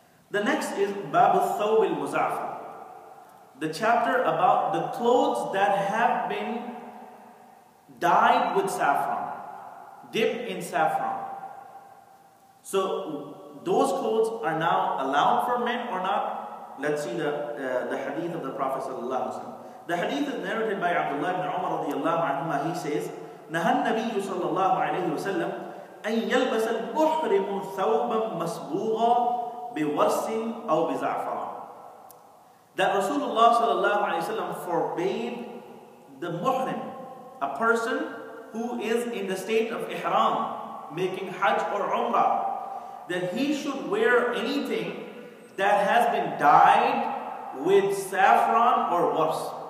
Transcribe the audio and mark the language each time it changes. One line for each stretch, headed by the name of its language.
English: The next is Bab al-Thawb al-Muza'far, the chapter about the clothes that have been dyed with saffron, dipped in saffron. So those clothes are now allowed for men or not? Let's see the hadith of the Prophet ﷺ. The hadith is narrated by Abdullah ibn Umar radiyallahu anhuma. He says,
Arabic: نهى النبي صلى الله عليه وسلم أن يلبس المحرم ثوبا مصبوغا بورس أو بزعفران.
English: That Rasulullah sallallahu alayhi wasallam forbade the muhrim, a person who is in the state of ihram, making hajj or umrah, that he should wear anything that has been dyed with saffron or wars.